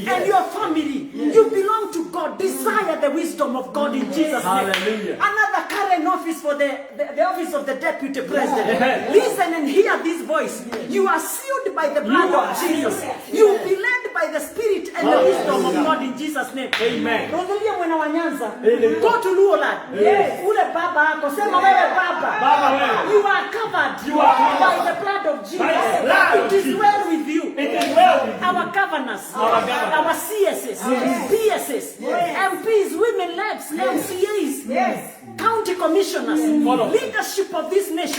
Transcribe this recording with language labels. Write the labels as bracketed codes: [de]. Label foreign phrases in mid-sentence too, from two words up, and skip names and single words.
[en] And your family, you belong to God. Desire the wisdom of God in Jesus' name. Hallelujah. Another current office for the office of the deputy president. Listen and hear this voice. You are sealed by the blood of Jesus. You will be led by the Spirit and the wisdom of God in Jesus' name. Amen. [sw] Rosalia mwana wa Nyanza, [en] go to Luoland. [sw] Ule baba ako, sema wewe baba. Baba wewe. [en] You are covered. You are covered. By the blood of Jesus. By the blood of It is Jesus. well with you. It is well with you. Our governors, Our governors. our CSs, PSs, MPs, women reps, MCAs, county commissioners, leadership of this nation.